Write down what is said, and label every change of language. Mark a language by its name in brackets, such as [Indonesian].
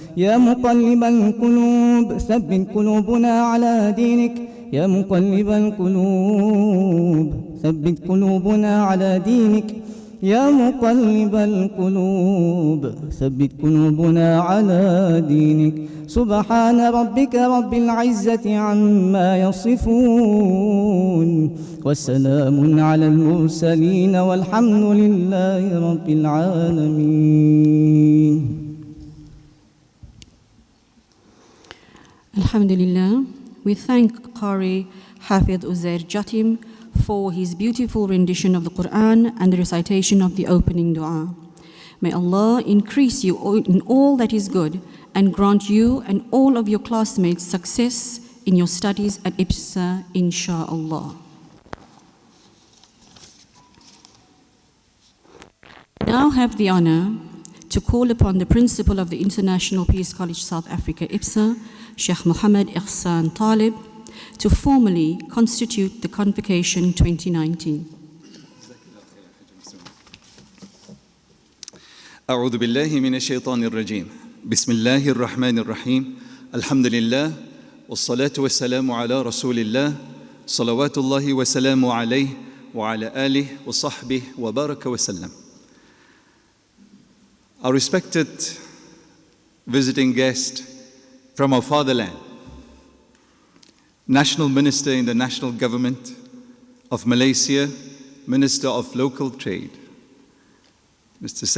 [Arabic] يا مقلب القلوب ثبت قلوبنا على دينك يا مقلب القلوب ثبت قلوبنا على دينك يا مقلب القلوب ثبت قلوبنا على دينك. سبحان ربك رب العزة عما يصفون والسلام على المرسلين والحمد لله رب العالمين. [English] Alhamdulillah, we thank Qari Hafidh Uzair Jatim for his beautiful rendition of the Quran and the recitation of the opening dua. May Allah increase you in all that is good and grant you and all of your classmates success in your studies at IPSA, insha'Allah. I now have the honor to call upon the principal of the International Peace College South Africa, IPSA, Sheikh Mohammed Ihsan Talib, to formally constitute the Convocation 2019. [Arabic] أعوذ بالله من الشيطان الرجيم. بسم الله الرحمن الرحيم. الحمد لله والصلاة والسلام على رسول الله صلوات الله وسلامه عليه وعلى آله وصحبه وبارك وسلم. [English] Our respected visiting guest from our fatherland, National Minister in the National Government of Malaysia, Minister of Local Trade, Mr.